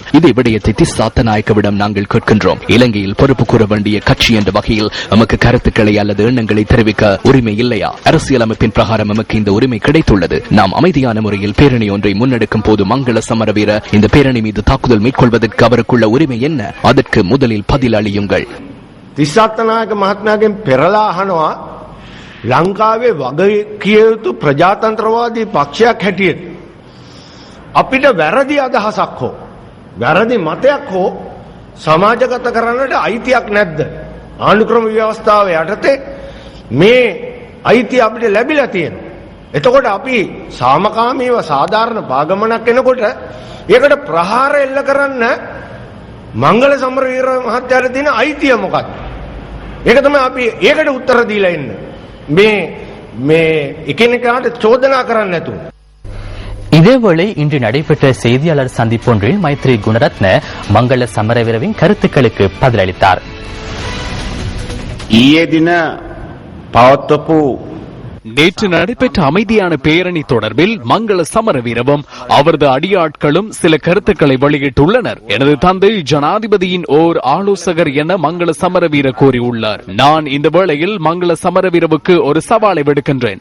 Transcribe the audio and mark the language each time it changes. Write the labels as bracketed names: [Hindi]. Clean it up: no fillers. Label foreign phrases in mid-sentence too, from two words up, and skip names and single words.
[Tamil] இதே விடயத்தை திஸ்ஸாத்த நாயக்கவிடம் நாங்கள் கேட்கின்றோம். இலங்கையில் பொறுப்பு கூற வேண்டிய கட்சி என்ற வகையில் நமக்கு கருத்துக்களை அல்லது எண்ணங்களை தெரிவிக்க உரிமை இல்லையா? அரசியலமைப்பின் பிரகாரம் நமக்கு இந்த உரிமை கிடைத்துள்ளது. நாம் அமைதியான முறையில் பேரணி ஒன்றை முன்னெடுக்கும் போது மங்கள சமரவீர இந்த பேரணி மீது தாக்குதல் மேற்கொள்வதற்கு அவருக்குள்ள உரிமை என்ன? அதற்கு முதலில் பதில் அளியுங்கள். [Sinhala] තිස්සත්තනායක මහත්මයාගෙන් පෙරලා අහනවා ලංකාවේ වගකිය යුතු ප්‍රජාතන්ත්‍රවාදී පක්ෂයක් හැටියට අපිට වැරදි අදහසක් හෝ වැරදි මතයක් හෝ සමාජගත කරන්නට අයිතියක් නැද්ද? ආණ්ඩුක්‍රම ව්‍යවස්ථාව යටතේ මේ අයිතිය අපිට ලැබිලා තියෙනවා. එතකොට අපි සාමකාමීව සාධාරණ පාගමනක් එනකොට ඒකට ප්‍රහාර එල්ල කරන්න මංගල සමරවීර මහත්තයාට තියෙන අයිතිය මොකක්ද? ඒක තමයි අපි ඒකට උත්තර දීලා ඉන්නේ. මේ එකිනෙකාට චෝදනා කරන්න නැතුව. [Tamil] இதேவேளை இன்று நடைபெற்ற செய்தியாளர் சந்திப்பொன்றில் மைத்ரி குணரத்ன மங்கள சமரவீரவின் கருத்துக்களுக்கு பதிலளித்தார். [Sinhala] ඊයේ දින පවත්වපු [Tamil] நேற்று நடைபெற்ற அமைதியான பேரணி தொடர்பில் மங்கள சமரவீரவும் அவரது அடியாட்களும் சில கருத்துக்களை வெளியிட்டுள்ளனர். எனது தந்தை ஜனாதிபதியின் ஓர் ஆலோசகர் என மங்கள சமரவீர கூறியுள்ளார். நான் இந்த வேளையில் மங்கள சமரவீரவுக்கு ஒரு சவாலை விடுக்கின்றேன்.